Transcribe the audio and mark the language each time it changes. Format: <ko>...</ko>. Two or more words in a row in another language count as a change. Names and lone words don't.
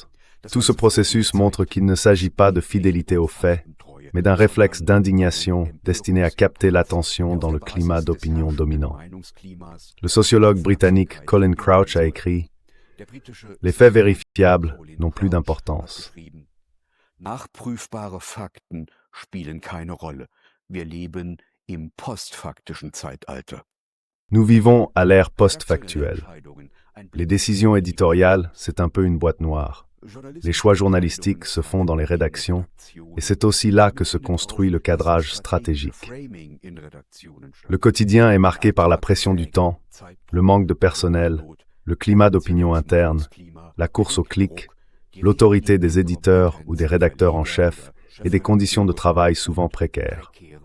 <fr>Tout ce processus montre qu'il ne s'agit pas de fidélité aux faits, mais d'un réflexe d'indignation destiné à capter l'attention dans le climat d'opinion dominant. Le sociologue britannique Colin Crouch a écrit « Les faits vérifiables n'ont plus d'importance.</fr> <de>Nachprüfbare Fakten spielen keine Rolle. Wir leben im postfaktischen Zeitalter. »</de> <fr>Nous vivons à l'ère post-factuelle. Les décisions éditoriales, c'est un peu une boîte noire. Les choix journalistiques se font dans les rédactions, et c'est aussi là que se construit le cadrage stratégique. Le quotidien est marqué par la pression du temps, le manque de personnel, le climat d'opinion interne, la course au clic, l'autorité des éditeurs ou des rédacteurs en chef et des conditions de travail souvent précaires.</fr>